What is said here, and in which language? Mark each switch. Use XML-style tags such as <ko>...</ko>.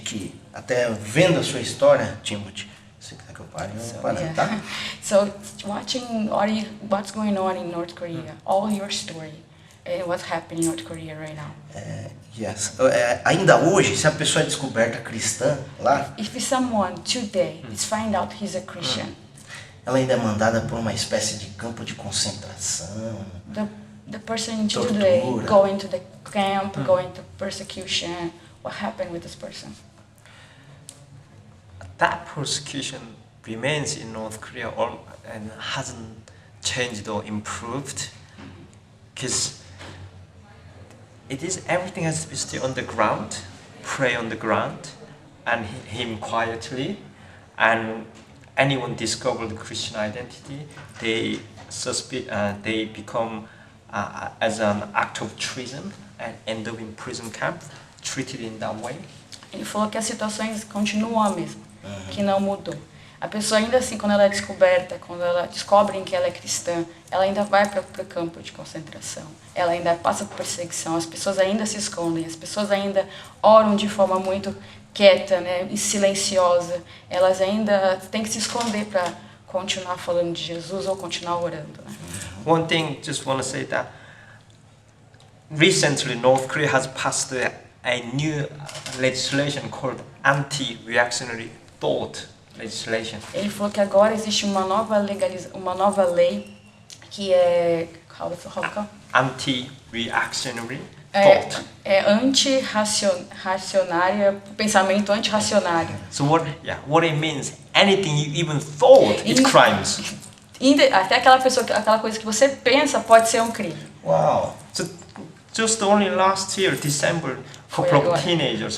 <pt>De que, até vendo a sua história, Timothy, se quiser que eu pare, eu paro, tá?</pt> <en>So, watching what's going on in North Korea, all your story. What's happening in North Korea right now? Yes.</en> <pt>Ainda hoje, se a pessoa é descoberta cristã lá,</pt> <en>If someone today is find out he's a Christian,</en> <pt>ela ainda é mandada por uma espécie de campo de concentração.</pt> <en>the person</en> <pt>Tortura.</pt> <en>today going to the camp, going to persecution. What happened with this person? That persecution remains in North Korea and hasn't changed or improved, because everything has to be still on the ground, pray on the ground, and him quietly, and anyone discover the Christian identity, they become as an act of treason and end up in prison camp, treated in that way.</en> <pt>Ele falou que as situações continuam a mesma, que não mudou. A pessoa ainda assim, quando ela é descoberta, quando ela descobrem que ela é cristã, ela ainda vai para o campo de concentração, ela ainda passa por perseguição, as pessoas ainda se escondem, as pessoas ainda oram de forma muito quieta, né, e silenciosa, elas ainda têm que se esconder para continuar falando de Jesus ou continuar orando, né?</pt> <en>One thing, just want to say that recently North Korea has passed a new legislation called anti-reactionary thought legislation.</en> <pt>Ele falou que agora existe uma nova lei que é</pt> <en>anti-reactionary thought.</en> <pt>É anti-racionária, pensamento anti-racionário.</pt> <en>So what it means, anything you even thought, it's crimes.</en> <pt>Até aquela coisa que você pensa pode ser um crime. Uau!</pt> <en>So just only last year, December, a couple of teenagers</en>